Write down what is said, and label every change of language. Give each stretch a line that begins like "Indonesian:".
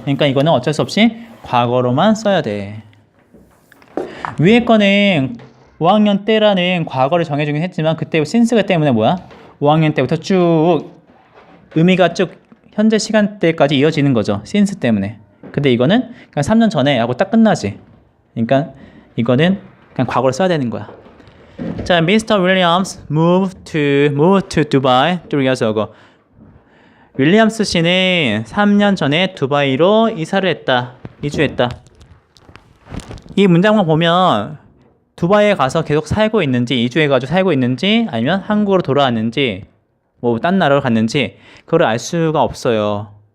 Korean: 그러니까 이거는 어쩔 수 없이 과거로만 써야 돼. 위에 거는 5학년 때라는 과거를 정해주긴 했지만 그때 since가 때문에 뭐야? 5학년 때부터 쭉 의미가 쭉 현재 시간대까지 이어지는 거죠. since 때문에. 근데 이거는 그냥 3년 전에 하고 딱 끝나지. 그러니까 이거는 그냥 과거를 써야 되는 거야.
English: 자, Mr. Williams moved to Dubai 3 years ago.
Korean: 윌리엄스 씨는 3년 전에 두바이로 이사를 했다. 이주했다. 이 문장만 보면 두바이에 가서 계속 살고 있는지, 이주해가지고 살고 있는지, 아니면 한국으로 돌아왔는지, 뭐 딴 나라로 갔는지 그걸 알 수가 없어요.